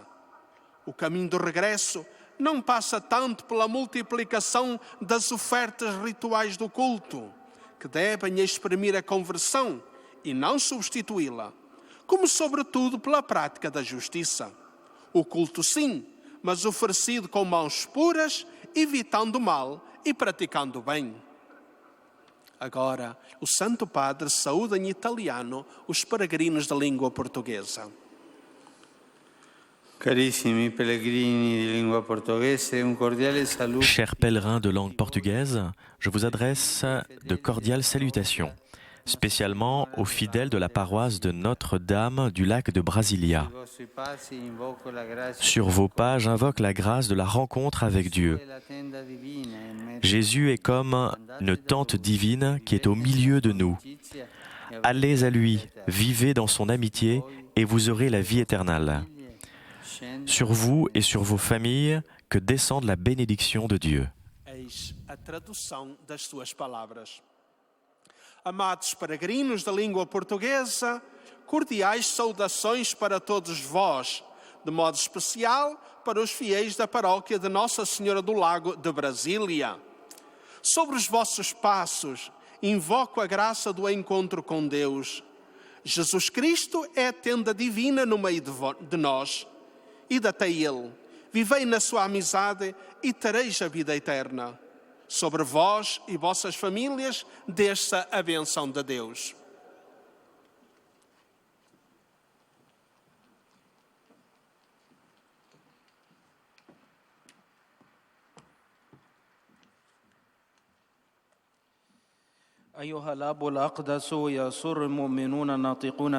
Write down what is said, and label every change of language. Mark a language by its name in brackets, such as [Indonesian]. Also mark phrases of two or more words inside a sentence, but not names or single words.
[Portuguese] O caminho do regresso não passa tanto pela multiplicação das ofertas rituais do culto, que devem exprimir a conversão e não substituí-la, como sobretudo pela prática da justiça. O culto sim, mas oferecido com mãos puras, evitando o mal e praticando o bem. Agora, o Santo Padre saúda em italiano os peregrinos da língua portuguesa. [Italian] Carissimi pellegrini di lingua portoghese, un cordiale saluto. [French] Chers pèlerins de langue portugaise, je vous adresse de cordiales salutations, spécialement aux fidèles de la paroisse de Notre-Dame du lac de Brasilia. Sur vos pas, j'invoque la grâce de la rencontre avec Dieu. Jésus est comme une tente divine qui est au milieu de nous. Allez à lui, vivez dans son amitié et vous aurez la vie éternelle. Sur vous et sur vos familles, que descende la bénédiction de Dieu. [Portuguese] Eis a tradução das suas palavras. Amados peregrinos da língua portuguesa, cordiais saudações para todos vós, de modo especial para os fiéis da paróquia de Nossa Senhora do Lago de Brasília. Sobre os vossos passos, invoco a graça do encontro com Deus. Jesus Cristo é a tenda divina no meio de nós. Ide até Ele, vivei na sua amizade e tereis a vida eterna. Sobre vós e vossas famílias, desça a bênção de Deus. [Arabic] أيها الأب الأقدس، يسر المؤمنون الناطقون